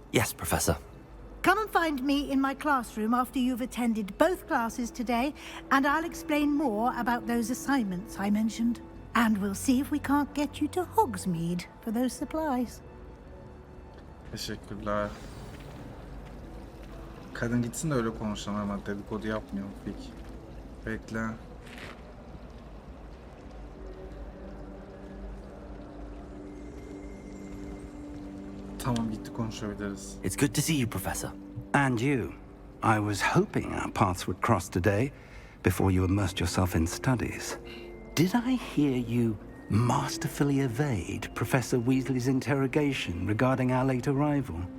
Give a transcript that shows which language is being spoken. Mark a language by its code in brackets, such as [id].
[en] Yes, Professor. Come and find me in my classroom after you've attended both classes today, and I'll explain more about those assignments I mentioned. And we'll see if we can't get you to Hogsmeade for those supplies. [tr] Teşekkürler. Kadın gitsin de öyle konuşalım, ama dedikodu yapmayalım peki. Bekle. Tamam, gitti, konuşabiliriz. [en] It's good to see you, Professor. And you. I was hoping our paths would cross today before you immersed yourself in studies. Did I hear you masterfully evade Professor Weasley's interrogation regarding our late arrival?